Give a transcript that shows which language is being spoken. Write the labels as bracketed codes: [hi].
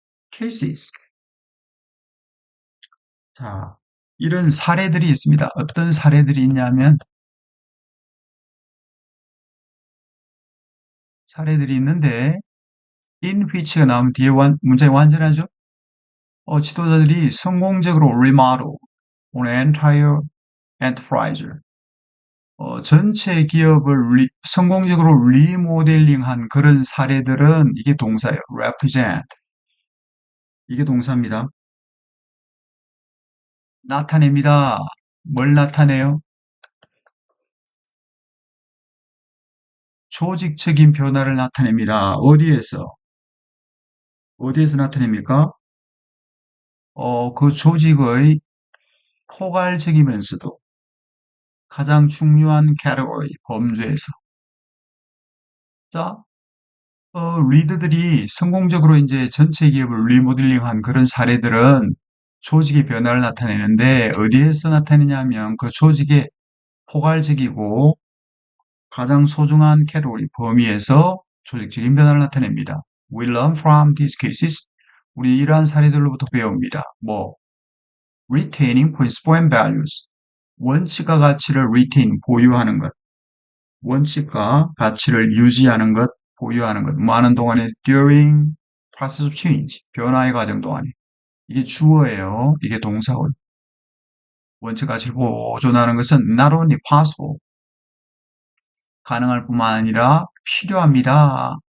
[en] cases. [ko] 자, 이런 사례들이 있습니다. 어떤 사례들이 있냐면, 사례들이 있는데, in which가 나오면 뒤에 문장이 완전하죠? 지도자들이 성공적으로 [en] remodel on entire enterprise. [ko] 전체 기업을 성공적으로 리모델링한 그런 사례들은 이게 동사예요. represent. 이게 동사입니다. 나타냅니다. 뭘 나타내요? 조직적인 변화를 나타냅니다. 어디에서? 어디에서 나타냅니까? 그 조직의 포괄적이면서도 가장 중요한 캐터고리, 범주에서. 자, 리더들이 성공적으로 이제 전체 기업을 리모델링한 그런 사례들은 조직의 변화를 나타내는데 어디에서 나타내냐면 그 조직의 포괄적이고 가장 소중한 캐터고리, 범위에서 조직적인 변화를 나타냅니다. [en] We learn from these cases. [ko] 우리 이러한 사례들로부터 배웁니다. 뭐, [en] retaining principle and values. [ko] 원칙과 가치를 retain, 보유하는 것. 원칙과 가치를 유지하는 것, 보유하는 것. 뭐 하는 동안에 [en] during process of change, [ko] 변화의 과정 동안에. 이게 주어예요. 이게 동사고. 원칙 가치를 보존하는 것은 [en] not only possible, [ko] 가능할 뿐만 아니라 필요합니다.